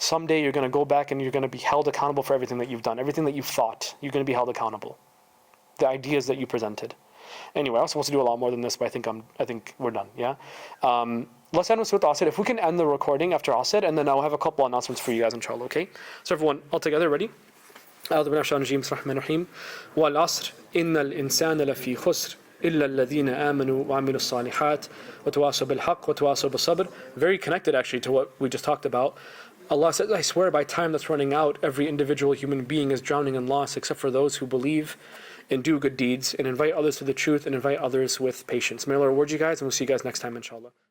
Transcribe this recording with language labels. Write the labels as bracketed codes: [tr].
[en] Someday you're going to go back and you're going to be held accountable for everything that you've done, everything that you've thought. You're going to be held accountable. The ideas that you presented. Anyway, I was supposed to do a lot more than this, but I think we're done, yeah? Let's end with Surah Asr. If we can end the recording after Asr, and then I'll have a couple announcements for you guys, inshallah, okay? So everyone, all together, ready? [ar] أعوذ بالله من الشيطان الرجيم بسم الله الرحمن الرحيم والعصر إن الإنسان لفي خسر إلا الذين آمنوا وعملوا الصالحات وتواصوا بالحق وتواصوا بالصبر. [en] Very connected actually to what we just talked about. Allah says, I swear by time that's running out, every individual human being is drowning in loss except for those who believe and do good deeds and invite others to the truth and invite others with patience. May Allah reward you guys, and we'll see you guys next time, inshallah.